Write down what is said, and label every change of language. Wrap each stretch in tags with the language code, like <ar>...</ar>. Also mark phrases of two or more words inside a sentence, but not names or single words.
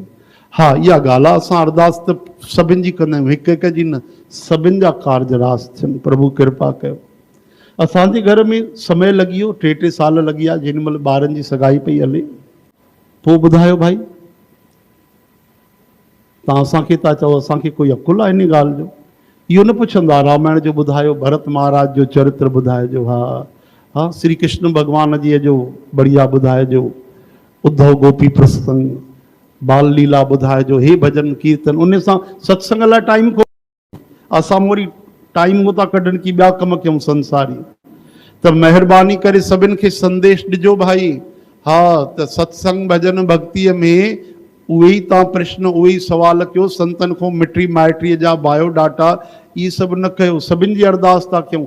<sd>हा, इहा ॻाल्हि आहे, असां अरदास त सभिनि जी कंदा आहियूं, हिकु हिकु जी न, सभिनि जा कार्ज रास थियनि, प्रभु कृपा कयो। असांजे घर में समय लॻी वियो, 3-3 साल लॻी विया, जेॾी महिल ॿारनि जी सगाई पई हले। पोइ ॿुधायो भाई, तव्हां असांखे था चओ, असांखे कोई अकुल आहे इन ॻाल्हि जो? इहो न पुछंदा रामायण जो ॿुधायो, भरत महाराज जो चरित्र ॿुधाइजो, हा हा, श्री कृष्ण भॻवान जी जो बढ़िया ॿुधाइजो, उद्धव गोपी प्रसंग, बाल लीला ॿुधाइजो, हे भजन कीर्तन, उन सां सत्संग लाइ टाइम को, असां वरी टाइम उहो था कढनि कि ॿिया कम कयूं संसारी। त महिरबानी करे सभिनि खे संदेश ॾिजो भाई। हा, त सत्संग भजन भक्तीअ में उहे ई तव्हां प्रश्न, उहे ई सवाल कयो, संतनि खां मिटी माइटीअ जा बायोडाटा इहे सभु न कयो, सभिनि जी अरदास था कयूं।</sd>